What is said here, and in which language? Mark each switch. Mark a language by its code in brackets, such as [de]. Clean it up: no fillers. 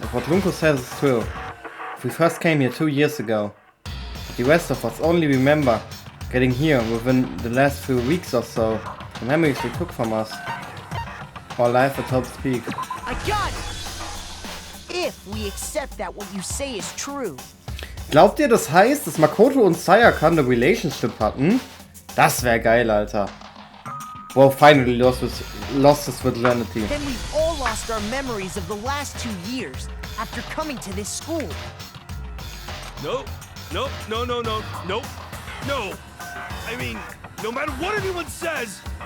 [en] If what Lunko says is true. If we first came here 2 years ago. But the rest of us only remember getting here within the last few weeks or so. The memories they took from us. Our life at Hope's Peak. I got it! If we accept that what you say is true. [de] Glaubt ihr, das heißt, dass Makoto und Sayaka eine Relationship hatten? Das wäre geil, Alter. [en] Well, finally lost his virginity. Then we've all lost our memories of the last 2 years after coming to this school. Nope. Nope. No. Nope. No. I mean, no matter what anyone says,